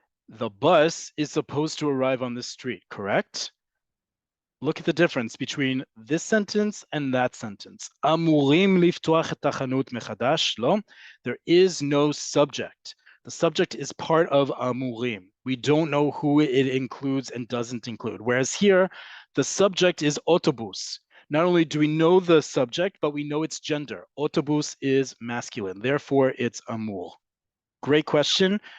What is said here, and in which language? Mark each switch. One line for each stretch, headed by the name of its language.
English: The bus is supposed to arrive on the street, correct? Look at the difference between this sentence and that sentence.
Hebrew: אמורים לפתוח את החנות מחדש, לא?
English: There is no subject. The subject is part of amurim. We don't know who it includes and doesn't include. Whereas here, the subject is autobus, Not only do we know the subject, but we know its gender. Autobus is masculine, therefore it's amur. Great question.